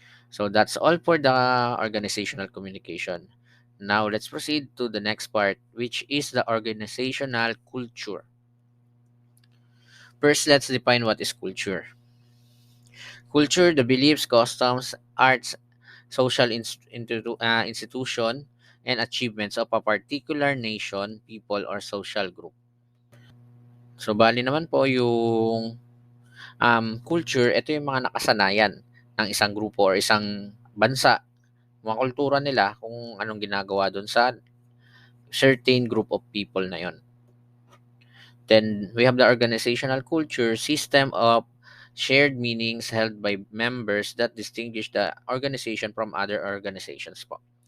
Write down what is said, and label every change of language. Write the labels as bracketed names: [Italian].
[English] So, that's all for the organizational communication. Now, let's proceed to the next part, which is the organizational culture. First, let's define what is culture. Culture, the beliefs, customs, arts, social institution, and achievements of a particular nation, people, or social group. [Filipino] So, bali naman po yung culture, ito yung mga nakasanayan ng isang grupo or isang bansa, mga kultura nila kung anong ginagawa doon sa certain group of people na yon. [English] Then we have the organizational culture, system of shared meanings held by members that distinguish the organization from other organizations po.